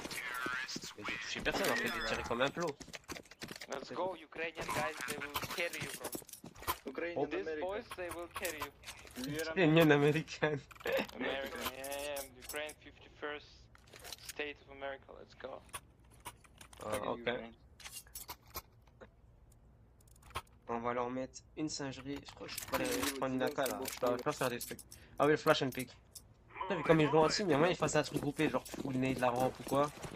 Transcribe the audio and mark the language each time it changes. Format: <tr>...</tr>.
<fr>Mais j'ai touché personne en fait, j'ai tiré comme un plot.</fr> <en>Let's go, Ukrainian guys, they will carry you, bro. Ukrainian These American. boys, they will carry you.</en> <fr>C'est une américaine.</fr> <en>American, yeah, Ukraine 51st state of America, let's go. Ah, ok.</en> <fr>On va leur mettre une singerie. Je crois que je peux aller prendre une AK là. Je dois faire des trucs. Ah oui, le flash and pick. Putain, mais comme ils jouent en team, il y a moyen qu'ils fassent un truc groupé, genre full nade la rampe ou quoi.</fr>